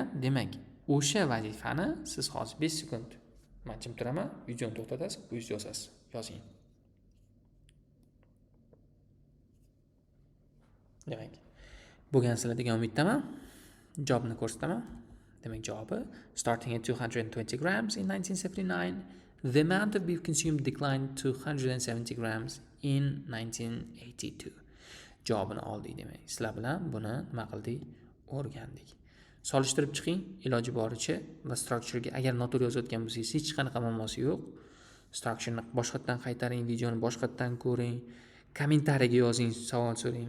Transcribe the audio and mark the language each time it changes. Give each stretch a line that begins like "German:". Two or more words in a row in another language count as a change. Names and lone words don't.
Uzbek: Demak, o'sha vazifani siz hozir 5 sekund men jim turaman, videoni to'xtatasiz, o'zingiz yozasiz. Yozing. Demak, bo'lgan sizlar degan umiddaman. Javobni ko'rsataman.
English: Demak, javobi starting at 220 grams in 1979, the amount of beef consumed declined to 170 grams in 1982.
Uzbek: Javobini oldik demak. Sizlar bilan buni nima qildik? O'rgandik. Solishtirib chiqing iloji boricha va structure'ga agar noto'g'ri yozayotgan bo'lsangiz hech qanaqa muammosi yo'q. Structure'ni boshqatdan qaytaring, videoni boshqatdan ko'ring, kommentariyaga yozing, savol so'rang.